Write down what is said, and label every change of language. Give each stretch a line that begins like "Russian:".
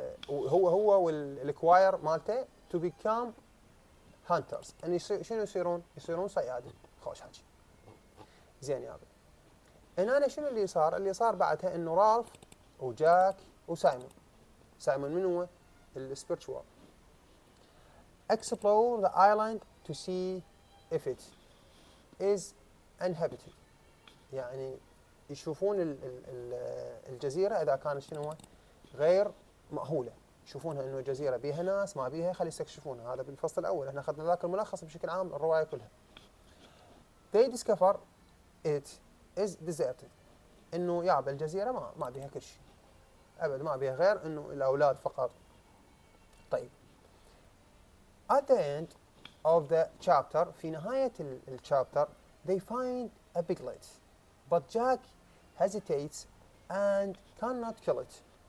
Arabic: هو والكواير مالته
English: to become hunters،
Arabic: ان شنو يصيرون؟ يصيرون صيادين. خوش حكي. زين يابا. هنا شنو اللي صار؟ اللي صار بعدها انه رالف وجاك وسايمون. سايمون من هو؟ السبيرتشوال.
English: explore the island to see if it is inhabited.
Arabic: يعني يشوفون الجزيرة إذا كانت شنو غير مأهولة، يشوفونها إنه جزيرة بيها ناس ما بيها، خلي يستكشفونها. هذا بالفصل الأول، احنا أخذنا ذاك الملخص بشكل عام الرواية كلها.
English: They discover it is deserted.
Arabic: إنه يابا الجزيرة ما بيها كل شيء أبد، ما بيها غير إنه الأولاد فقط. طيب
English: at the end of the chapter،
Arabic: في نهاية الشابتر
English: they find a piglet but Jack hesitates and cannot kill it.